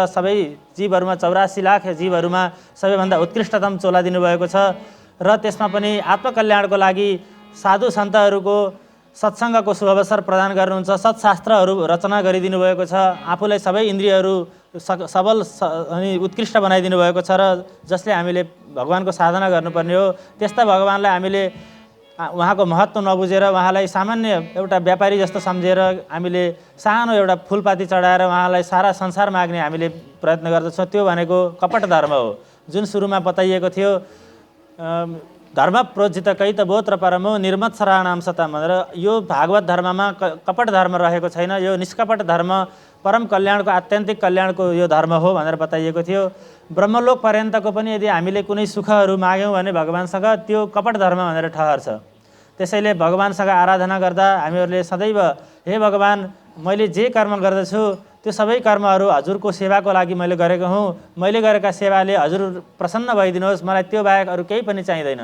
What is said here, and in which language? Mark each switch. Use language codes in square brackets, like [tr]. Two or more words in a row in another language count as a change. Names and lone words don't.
[ne] सबै जीवहरूमा 84 लाख जीवहरूमा सबैभन्दा उत्कृष्टतम चोला दिनुभएको छ र त्यसमा पनि आत्मकल्याणको लागि साधु सन्तहरूको सत्सङ्गको शुभ अवसर प्रदान गर्नुहुन्छ, सत्शास्त्रहरू रचना गरिदिनु भएको छ, आफूलाई सबै इन्द्रियहरू सबल अनि उत्कृष्ट बनाइदिनु भएको छ र जसले हामीले भगवानको साधना गर्नुपर्ने हो। त्यस्ता भगवानलाई हामीले उहाँको महत्त्व नबुझेर, उहाँलाई सामान्य एउटा व्यापारी जस्तो सम्झेर हामीले सानो एउटा फुलपाती चढाएर उहाँलाई सारा संसार माग्ने हामीले प्रयत्न गर्दछौँ। त्यो भनेको कपट धर्म हो। जुन सुरुमा बताइएको थियो, [sa] धर्म प्रोज्झित कैत बोत्र परमो निर्मत्सराणाम सताम [ne] भनेर, यो भागवत धर्ममा कपट धर्म रहेको छैन। यो निष्कपट धर्म परम कल्याणको, आत्यन्तिक कल्याणको यो धर्म हो भनेर बताइएको थियो। ब्रह्मलोक पर्यन्तको पनि यदि हामीले कुनै सुखहरू माग्यौँ भने भगवानसँग, त्यो कपट धर्म भनेर ठहर छ। त्यसैले भगवानसँग आराधना गर्दा हामीहरूले सदैव, हे भगवान, मैले जे कर्म गर्दछु त्यो सबै कर्महरू हजुरको सेवाको लागि मैले गरेको हुँ, मैले गरेका सेवाले हजुर प्रसन्न भइदिनुहोस्, मलाई त्यो बाहेक अरू केही पनि चाहिँदैन।